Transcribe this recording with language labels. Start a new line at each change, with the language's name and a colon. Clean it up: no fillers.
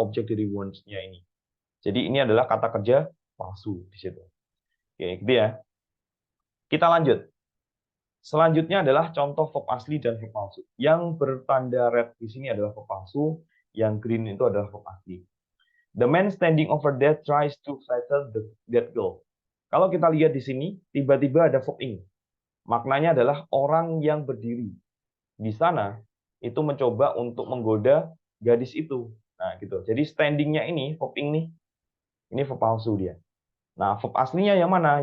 Indonesian: Objek dari wants-nya ini. Jadi ini adalah kata kerja palsu di situ. Oke, gitu ya. Kita lanjut. Selanjutnya adalah contoh verb asli dan verb palsu. Yang bertanda red di sini adalah verb palsu, yang green itu adalah verb asli.
English: The man standing over there tries to flatter that girl.
Indonesian: Kalau kita lihat di sini, tiba-tiba ada verb ing. Maknanya adalah orang yang berdiri. di sana itu mencoba untuk menggoda gadis itu. Nah, gitu. Jadi standingnya ini verb ing nih, ini verb palsu dia. Nah, verb aslinya yang mana?